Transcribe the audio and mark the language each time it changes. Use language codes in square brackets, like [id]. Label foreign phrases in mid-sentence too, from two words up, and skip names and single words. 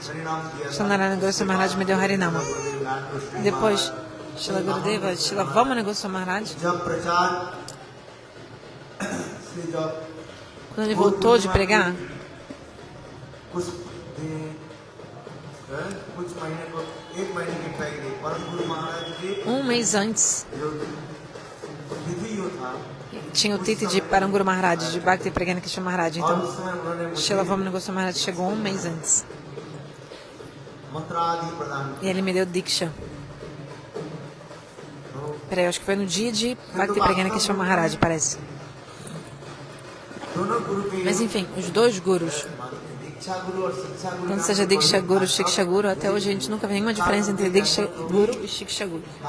[pt] Shila Narayana Goswami Maharaj me deu Harinama. Depois, Shila Gurudeva, Shila Vamana Goswami Maharaj, quando ele voltou de pregar, um mês antes, tinha o Titi de Paranguru Maharaj, de Bhakti Pragyana Krishna Maharaj. Então, Shila Vamana Goswami Maharaj chegou um mês antes. E ele me deu Diksha. Peraí, acho que foi no dia de Bhakti Pragyana Krishna Maharaj, parece. Mas enfim, os dois gurus, tanto seja Diksha Guru, Shiksha Guru, até hoje a gente nunca vê nenhuma diferença entre Diksha Guru e Shiksha Guru.